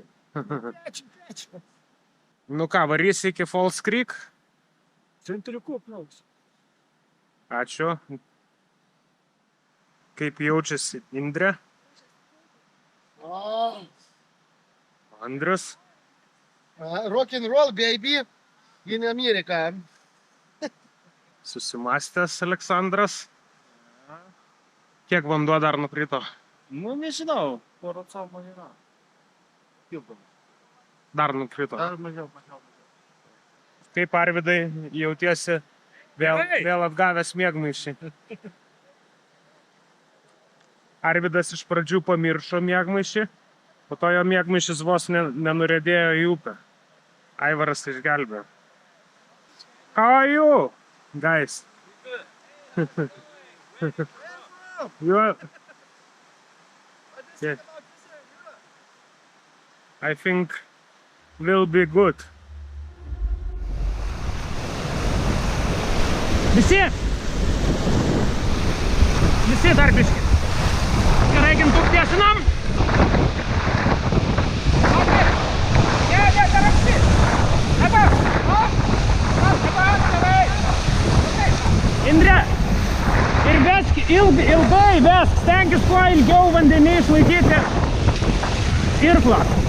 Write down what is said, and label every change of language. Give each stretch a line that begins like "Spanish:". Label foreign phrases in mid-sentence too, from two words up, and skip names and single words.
Lithuanian: Pečių. Nu ką, varysi iki Falls Creek? Centriuku plauks. Ačiū. Kaip jaučiasi Indrė? Andrius?
English: Rock and roll, baby. In America.
Lithuanian: Susimąstęs Aleksandras? Kiek vanduo dar nukrito? Nu, nežinau. Poro camo yra. Dar nukrito. Dar mažiau. Kaip Arvydai jautiesi vėl atgavęs miegmaišį? Arvydas iš pradžių pamiršo miegmaišį, po to jo miegmaišis vos nenurėdėjo į upę. Aivaras išgelbėjo.
English: How are you, guys? You are... Yes. I think will be good.
Lithuanian: Visi dar biški. Gerai, Gintuk, tiesinam. Indrė, ir vesk ilgai vesk, stenkis kuo ilgiau vandenį išlaikyti irklą.